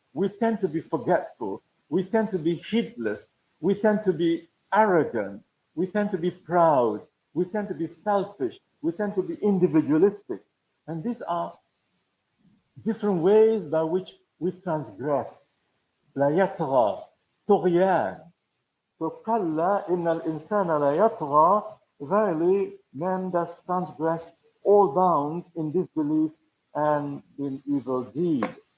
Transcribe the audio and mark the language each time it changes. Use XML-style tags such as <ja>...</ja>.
<en>We tend to be forgetful. We tend to be heedless. We tend to be arrogant. We tend to be proud. We tend to be selfish. We tend to be individualistic. And these are different ways by which we transgress.</en> <ar>لا يطغى طغيان. So كلا إن الإنسان لا يطغى.</ar> <en>Verily, man does transgress all bounds in disbelief and in evil deed.</en>